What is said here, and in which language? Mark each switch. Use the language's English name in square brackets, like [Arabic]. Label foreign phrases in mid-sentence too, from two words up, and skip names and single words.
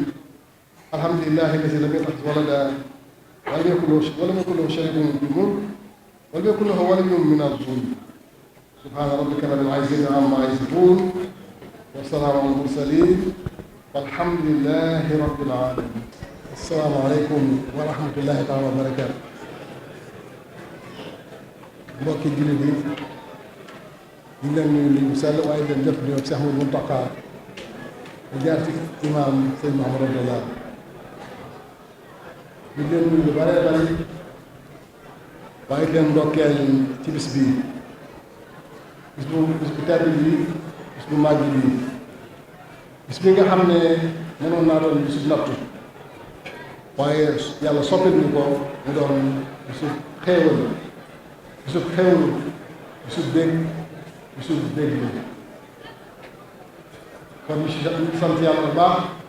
[Arabic] الحمد لله الذي لم يتخذ ولدا ولم يكن له شريك في الملك ولم يكن له ولي من الظلم. سبحان ربك رب العزة عما يصفون والسلام على المرسلين والحمد لله رب العالمين. السلام عليكم ورحمة الله تعالى وبركاته. [Wolof] mbokki jullit yi ñu leen nuyu nuyu sell waaye leen jot ñoom Cheikh Mouhamadou Mountakha mu jaar ci imaam sëñ Mouhamadou Abdallah ñu leen nuyu lu bare bari waaye leen ndokkeel ci bis bii bis bu tedd bi bis bu màgg bi bis bi nga xam ne mënoon naa doon bisu nattu waaye yàlla soppit ñu ko mu doon bisu xéewal bisu xewlu bisu dégg bisu dégg bi kon ñu sant yàlla bu baax.